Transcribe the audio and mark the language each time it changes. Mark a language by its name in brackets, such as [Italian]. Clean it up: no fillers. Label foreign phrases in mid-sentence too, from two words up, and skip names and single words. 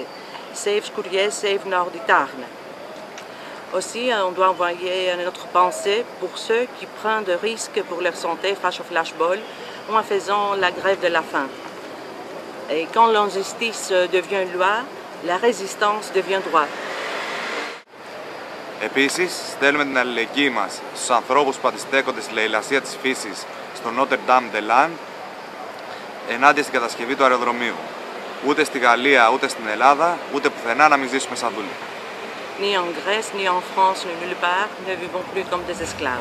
[French] Save Scourier, Save Nord du Tarn. Aussi, on doit envoyer notre pensée pour ceux qui prennent des risques pour leur santé face au flashball ou en faisant la grève de la faim. Et quand l'injustice devient loi, la résistance devient droit. [Greek] Επίσης, στέλνουμε την αλληλεγγύη μας στους ανθρώπους που αντιστέκονται στη λαιλασία της φύσης στο Notre Dame de Land ενάντια στην κατασκευή του αεροδρομίου. Ούτε στη Γαλλία, ούτε στην Ελλάδα, ούτε πουθενά να μην ζήσουμε σαν δούλοι. [French] Ni en Grèce, ni en France, ni nulle part, ne vivons plus comme des esclaves.